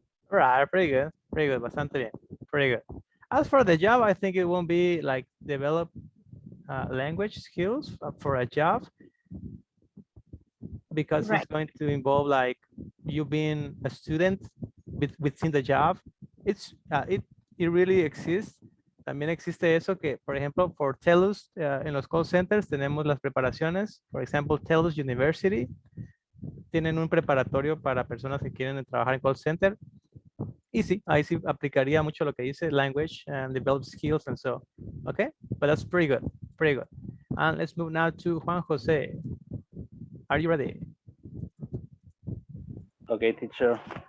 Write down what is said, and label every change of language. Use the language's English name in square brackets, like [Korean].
[English] All right, pretty good, [Spanish] bastante bien, [English] pretty good. As for the job, I think it won't be like develop language skills for a job because Right. it's going to involve like you being a student within the job. It really exists. [Spanish] También existe eso que, por ejemplo, por TELUS, en los call centers tenemos las preparaciones. Por ejemplo, TELUS University tienen un preparatorio para personas que quieren trabajar en call center. Y sí, ahí sí aplicaría mucho lo que dice [English] language and develop skills and so. Okay, but that's pretty good, pretty good. And let's move now to Juan Jose. Are you ready? Okay, teacher.